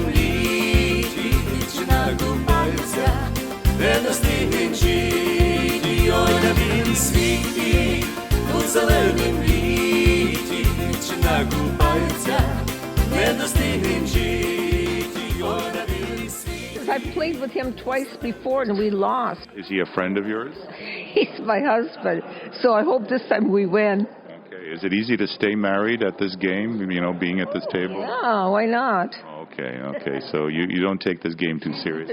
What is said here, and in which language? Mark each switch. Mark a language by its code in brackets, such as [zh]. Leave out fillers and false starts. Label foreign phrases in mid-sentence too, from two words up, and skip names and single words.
[hr] liti Ići na gubajca Ne dostignem žiti Oj na bilim sviti U zelenim liti Ići na gubajca Ne dostignem žiti Oj na bilim sviti [en] I've played with him twice before and we lost. Is he a friend of yours? He's my husband, so I hope this time we win. Is it easy to stay married at this game, being at this table? Yeah, why not? Okay. So you don't take this game too seriously.